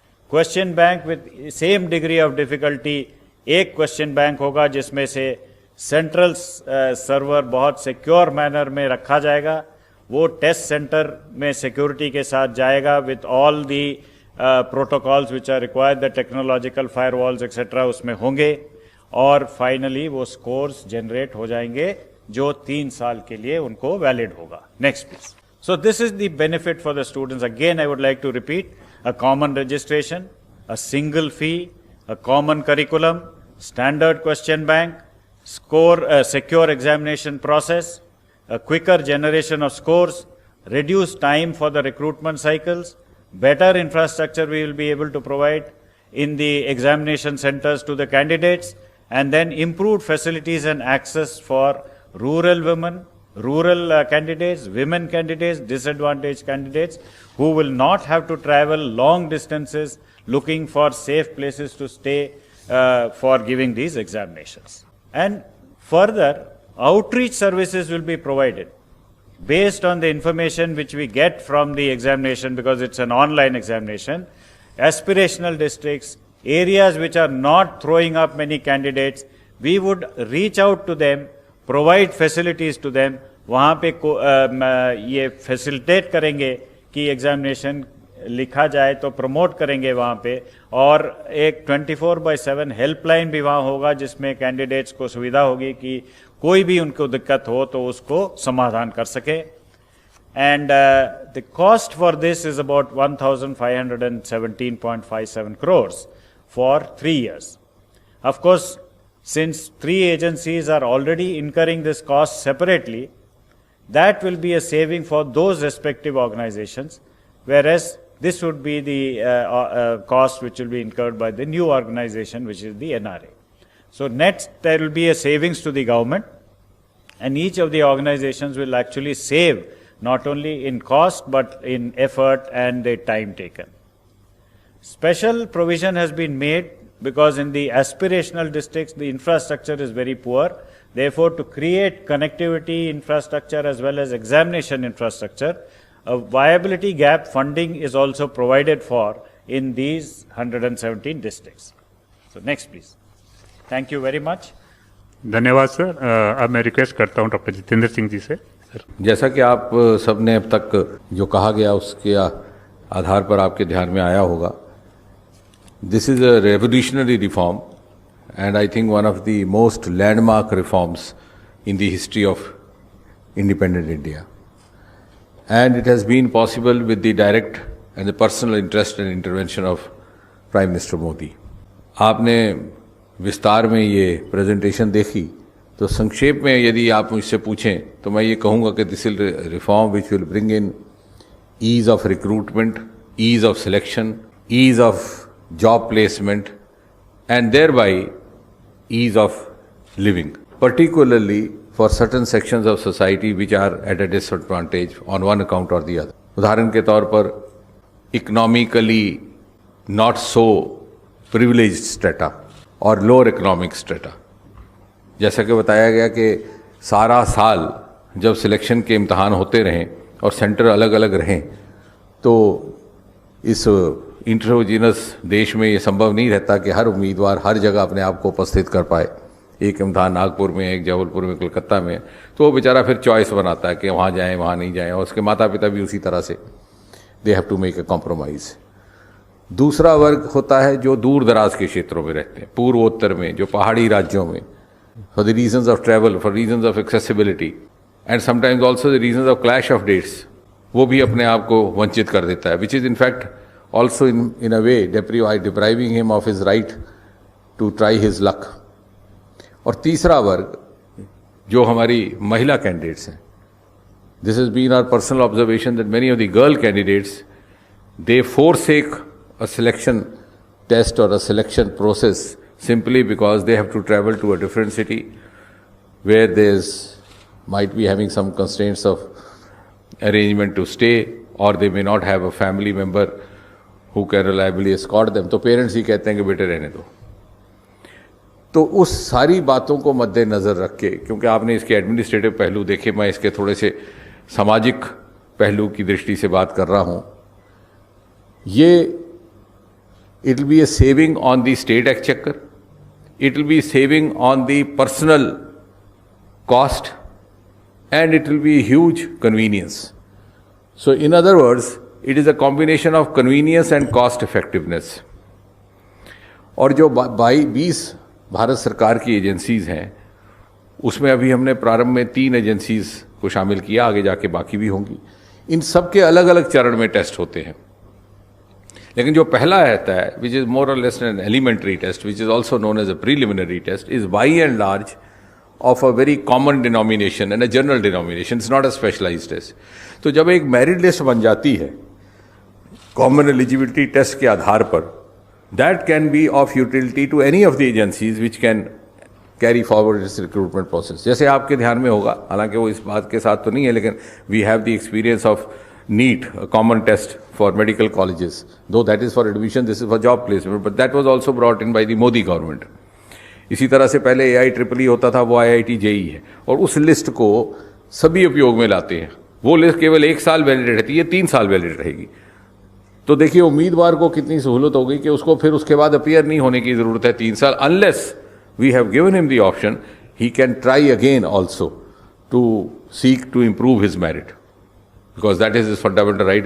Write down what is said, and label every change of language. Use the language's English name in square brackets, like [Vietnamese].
[English] Question bank with same degree of difficulty, [Hindi] एक [English] question bank [Hindi] होगा जिसमें से [English] central server [Hindi] बहुत [English] secure manner [Hindi] में रखा जाएगा. वो [English] test center [Hindi] में [English] security [Hindi] के साथ जाएगा [English] with all the protocols which are required, the technological firewalls etc. [Hindi] उसमें होंगे, और फाइनली वो स्कोर्स जनरेट हो जाएंगे जो 3 साल के लिए उनको वैलिड होगा. [English] Next please. So this is the benefit for the students. Again I would like to repeat, a common registration, a single fee, a common curriculum, standard question bank, score secure examination process, a quicker generation of scores, reduced time for the recruitment cycles, better infrastructure we will be able to provide in the examination centers to the candidates, and then improved facilities and access for rural women, rural candidates, women candidates, disadvantaged candidates who will not have to travel long distances looking for safe places to stay for giving these examinations. And further, outreach services will be provided based on the information which we get from the examination, because it's an online examination. Aspirational districts, areas which are not throwing up many candidates, we would reach out to them, provide facilities to them. [Hindi] वहाँ पे ये facilitate करेंगे कि examination लिखा जाए, तो promote करेंगे वहाँ पे, और एक 24/7 हेल्पलाइन भी वहाँ होगा जिसमें कैंडिडेट्स को सुविधा होगी कि कोई भी उनको दिक्कत हो तो उसको समाधान कर सके. [English] And the cost for this is about 1,517.57 crores for 3 years. Of course, since 3 agencies are already incurring this cost separately, that will be a saving for those respective organizations, whereas this would be the cost which will be incurred by the new organization, which is the NRA. So net, there will be a savings to the government, and each of the organizations will actually save not only in cost but in effort and the time taken. Special provision has been made because in the aspirational districts the infrastructure is very poor. Therefore, to create connectivity infrastructure as well as examination infrastructure, a viability gap funding is also provided for in these 117 districts. So next please. Thank you very much. [Hindi] धन्यवाद sir. अब मैं request करता हूँ doctor Jitendra Singh ji से। Sir, जैसा कि आप सबने अब तक जो कहा गया उसके आधार पर आपके ध्यान में आया होगा, [English] This is a revolutionary reform and I think one of the most landmark reforms in the history of independent India. And it has been possible with the direct and the personal interest and intervention of Prime Minister Modi. [Hindi] आपने विस्तार में ये presentation देखी, तो संक्षेप में यदि आप मुझसे पूछें तो मैं ये कहूँगा कि [English] This is reform which will bring in ease of recruitment, ease of selection, ease of job placement, and thereby ease of living, particularly for certain sections of society which are at a disadvantage on one account or the other. [Hindi] उदाहरण के तौर पर [English] economically not so privileged strata [Hindi] और [English] lower economic strata. [Hindi] जैसा कि बताया गया कि सारा साल जब सिलेक्शन के इम्तहान होते रहें और सेंटर अलग अलग रहें, तो इस इंट्रोजीनस देश में ये संभव नहीं रहता कि हर उम्मीदवार हर जगह अपने आप को उपस्थित कर पाए। एक इम्तहान नागपुर में, एक जबलपुर में, कलकत्ता में, तो वो बेचारा फिर चॉइस बनाता है कि वहाँ जाएं, वहाँ नहीं जाएं, और उसके माता पिता भी उसी तरह से [English] They have to make a compromise. [Hindi] दूसरा वर्ग होता है जो दूर दराज के क्षेत्रों में रहते हैं, पूर्वोत्तर में, जो पहाड़ी राज्यों में, [English] for the reasons of travel, for reasons of accessibility and sometimes also the reasons of clash of dates, [Hindi] वो भी अपने आप को वंचित कर देता है, [English] Which is in fact also in a way depriving him of his right to try his luck. [Hindi] और तीसरा वर्ग जो हमारी महिला कैंडिडेट्स हैं, [English] this has been our personal observation that many of the girl candidates, they forsake a selection test or a selection process simply because they have to travel to a different city where there's might be having some constraints of arrangement to stay, or they may not have a family member who can reliably escort them. [Hindi] तो parents ही कहते हैं कि बेटे रहने दो। तो उस सारी बातों को मद्देनज़र रख के, क्योंकि आपने इसके एडमिनिस्ट्रेटिव पहलू देखे, मैं इसके थोड़े से सामाजिक पहलू की दृष्टि से बात कर रहा हूँ। ये [English] It will be a saving on the state exchequer, it will be saving on the personal cost, and it will be huge convenience. So in other words, it is a combination of convenience and cost effectiveness. [Hindi] और जो 20 भारत सरकार की agencies हैं, उसमें अभी हमने प्रारंभ में 3 एजेंसीज को शामिल किया, आगे जाके बाकी भी होंगी. इन सब के अलग अलग चरण में टेस्ट होते हैं, लेकिन जो पहला रहता है, [English] Which is more or less an elementary test, which is also known as a preliminary test, is by and large of a very common denomination and a general denomination. It's not a specialized test. [Hindi] तो जब एक merit list बन जाती है common eligibility test के आधार पर, [English] that can be of utility to any of the agencies which can carry forward this recruitment process. [Hindi] जैसे आपके ध्यान में होगा, हालांकि वो इस बात के साथ तो नहीं है, लेकिन [English] we have the experience of NEET, a common test for medical colleges. Though that is for admission, this is for job placement, but that was also brought in by the Modi government. [Hindi] इसी तरह से पहले AIEEE होता था, वो IIT JEE है, और उस लिस्ट को सभी उपयोग में लाते हैं. वो लिस्ट केवल 1 साल वैलिड रहती है, 3 साल वैलिड रहेगी. तो देखिए उम्मीदवार को कितनी सहूलत हो गई कि उसको फिर उसके बाद अपीयर नहीं होने की जरूरत है 3 साल. [English] Unless we have given him the option, he can try again also to seek to improve his merit, because that is his fundamental right.